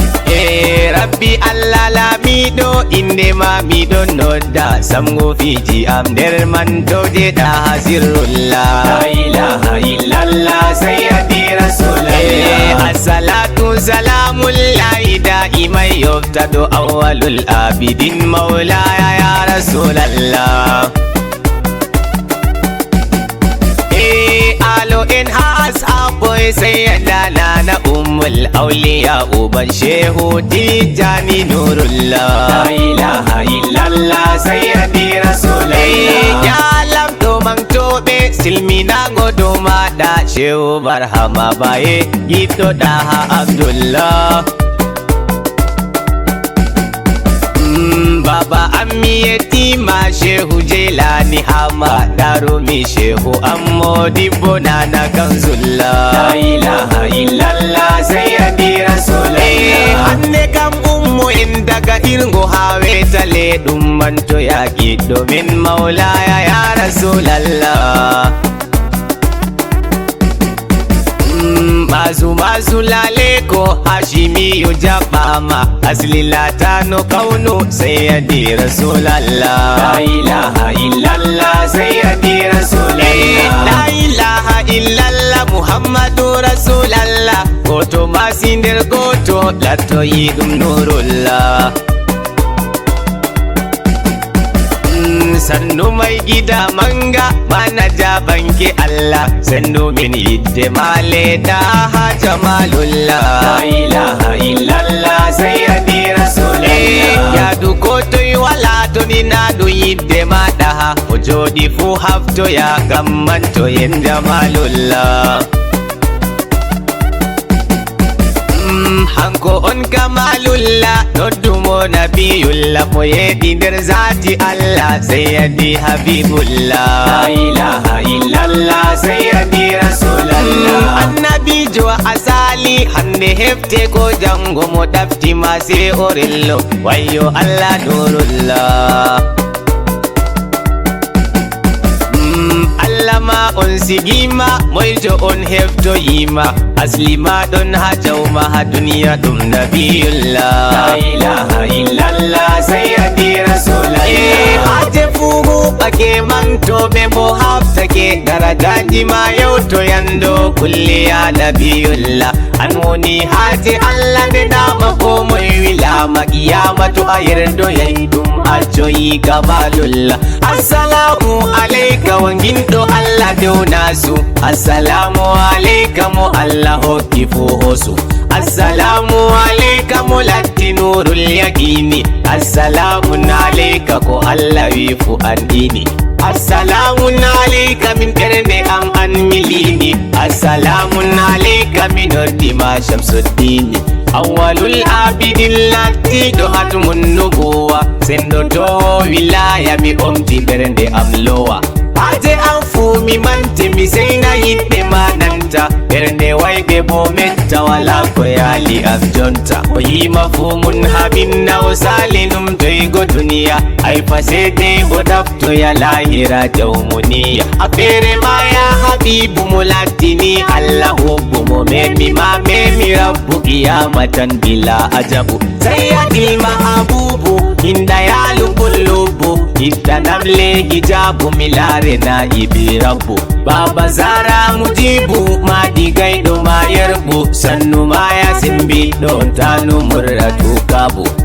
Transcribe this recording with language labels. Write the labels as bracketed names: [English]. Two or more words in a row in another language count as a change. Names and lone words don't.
[Fula] Eh, Rabbi Allah lamiɗo, inde ma miɗon nodda. Samgo fiji am nder man to je ɗaha sirrullah. [Arabic] لا إله إلا الله، سيدي رسول الله. إيه، الصلاة سلام الله دائما [Fula] yufta do [Arabic] أول العابدين مولاي يا رسول الله. [Fula] Eh, alo en ha ashabo e sayyada nana [Arabic] أم الأولياء [Fula] uban shehu Tijani Nurullah. [Arabic] لا إله إلا الله، سيدي رسول الله. [Fula] Eh, ya lam to man to be silmina go do mada shehu barhama baye gito daha Abdullah. Mm, Baba Ammi Yetima Shehu Jelani Hama Darumi Shehu Ammo Dibbo Nana Kanzullah. [Arabic] لا إله إلا الله، سيدي رسول الله. [Fula] Eh, hanne kam ummu en daga irgo ha wetale ɗum manto yaƙi domin [Arabic] مولاي يا رسول الله. [Fula] Mm, mazu mazu lale ko Hashimi yo jaɓama asli latano kauno [Arabic] سيدي رسول الله. لا إله إلا الله، سيدي رسول الله. إيه، لا إله إلا الله، محمد رسول الله. [Fula] Goto masi nder goto, lattoyi ɗum Nurullah. Mm, sannu mai gida manga, mana jabanke Allah. Sannu min yidde male da ha jamalullah. [Arabic] لا إله إلا الله، سيدي رسول الله. [Fula] Eh, yadu ko toy wala to ni na du yidde ma da ha. O jodi fu hafto ya gamman to yen jamalullah. Mm, hanko on kamalullah, noddumo nabiyullah, mo yedi nder zati Allah, [Arabic] سيدي حبيب الله. لا إله إلا الله، سيدي رسول الله. [Fula] Mm, annabijo asali, hande hefte ko jango mo dafti ma se orillo. Wayyo Allah Nurullah. Mm, Allah ma on sigima, moyjo on heftoyima. Asli ma ɗon ha jawma ha duniya ɗum Nabiyullah. [Arabic] لا إله إلا الله، سيدي رسول الله. [Fula] Eh, haje fu huɓake man to ɓe mo haftake. Darajaji ma yau to yando [Arabic] كل يا نبي الله. [Fula] An woni haje Allah nde dama ko moy wilama. Qiyamatu a yerdo yai ɗum accoyi kamalullah. [Arabic] السلام عليك [Fula] wanginɗo Allah dow nasu. [Arabic] السلام عليك [Fula] mo Allah hokki fu hosu. [Arabic] السلام عليك [Fula] mo latti [Arabic] نور اليقين. السلام عليك [Fula] ko Allah wi fu andini. [Arabic] السلام عليك [Fula] min ɓernde am an milini. [Arabic] السلام عليك [Fula] mi noddi ma Shamsuddini. [Arabic] أول العابدين [Fula] latti do [Arabic] ختم النبوة. [Fula] Sendo to wilaya mi omti ɓernde am lowa. Haje an fu mi mante mi seyna yidde ma nanta. Ɓernde wayɓe bo metta wala ko yali am jonta. O yima fu mun habin na o sali num toygo duniya. Ay fa sede o daftoya lahira jawmuniya. A fere ma [Arabic] يا حبيب [Fula] mo lattini Allah hubbu mo memi ma memi Rabbu [Arabic] قيامة بلا عجب. سيد المحبوب [Fula] hinda ya lubbu lubbu. Hinda namle hijabu milare na ibi Rabbu. Baba Zara Mujibu ma digaiɗo ma yerbu. Sannu ma ya simbiɗo tanu murratu kabu.